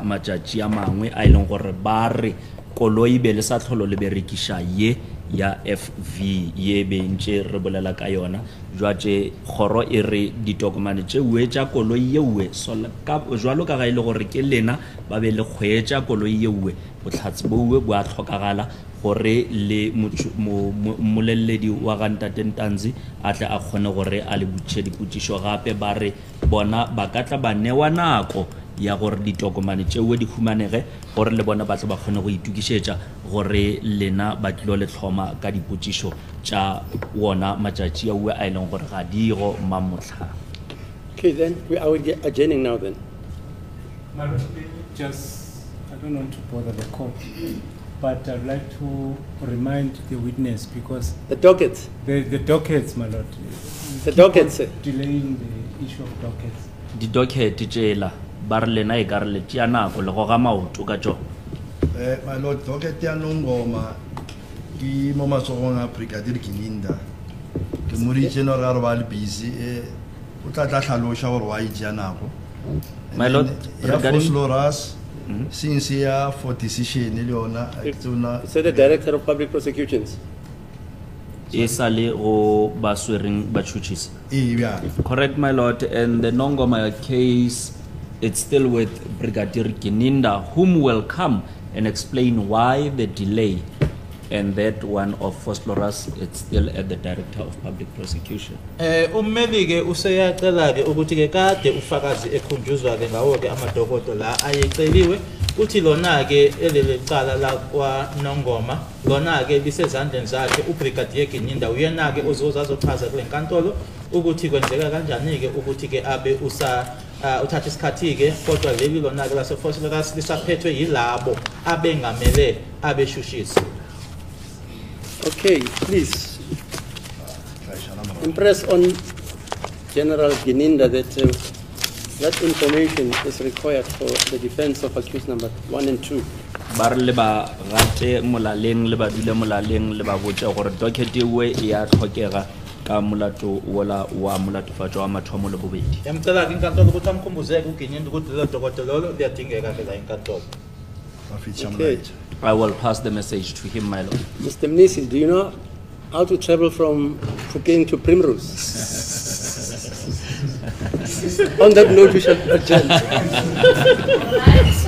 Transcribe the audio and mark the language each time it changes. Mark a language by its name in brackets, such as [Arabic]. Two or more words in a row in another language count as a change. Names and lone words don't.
[Northern Sotho] matšatši a mangwe a e leng gore ba re koloi be le sa tlholo le berekiša ye ya FV ye bentše re bolela ka yona jwatše kgoro e re ditokomane tšeue tša koloi yeue jwalo ka ga e le gore ke lena ba be le kgwetša koloi yeue bohlatsi boue bo a tlhokagala gore le moleledi wa ga ntate Ntanzi a tle a kgone gore a le botšiše dipotšišo. Gape ba re bona ba ka tla ba newa nako ya gore ditokomane tšeue di humanege gore le bona ba tle ba kgone go itukišetša gore lena ba tlilo le tlhoma ka dipotšišo tša wona matšatši aue a e leng gore ga di go mamotlha. [English] Okay, then we are adjourning now then. Just, I don't want to bother the court, but I'd like to remind the witness because The docket. the dockets, my lord. The docket, sir. Delaying the issue of dockets. [Northern Sotho] Di-docket tšela ba re lena e ka re le tšea nako le go ga maoto ka tšo. [English] My lord, [Northern Sotho] docket ya Nongoma ki mo matsogong a Brigadier Gininda. Ke muri general ba le busy o tla tlhaloša gore wa itšea nako. [English] My lord, regarding since ya for decision le yona So the director of public prosecutions. [Northern Sotho] E sa le go ba swereng batšhotšhisi. [English] yeah. Correct, my lord, and the Nongoma case, it's still with Brigadier Gininda, whom will come and explain why the delay, and that one of Phosphorus, it's still at the director of public prosecution. [Zulu] Ummeli-ke useyacela-ke ukuthi-ke kade ufakazi ekhunjuzwa-ke ngawo-ke amadokodo la ayeceliwe uthi lona-ke elele cala lakwa Nongoma lona-ke lisezandleni zakhe uBrigadier Gininda uyena-ke ozochaza kule nkantolo ukuthi kwenzeka kanjani-ke ukuthi-ke abe uthatha isikhathi-ke kodwa leli lona-ke lasePhosphorus lisaphethwe yilabo abengamele abeshushisi. [English] Okay, please impress on General Gininda that that information is required for the defense of accused number 1 and 2. [Northern Sotho] Ba re le ba rate molaleng le ba dule molaleng le ba botše gore docket ewe e a tlhokega ka molato wola wa molatofatšo wa mathomo le bobedi. [Zulu] Yamcela-ke inkantolo ukuthi amkhumbuzeke uGininda ukuthi lelo dokodo lolo liyadingeka-ke la inkantolo. [English] Okay. I will pass the message to him, my lord. Mr. Mnisi, do you know how to travel from Phokeng to Primrose? On that note, we shall adjourn.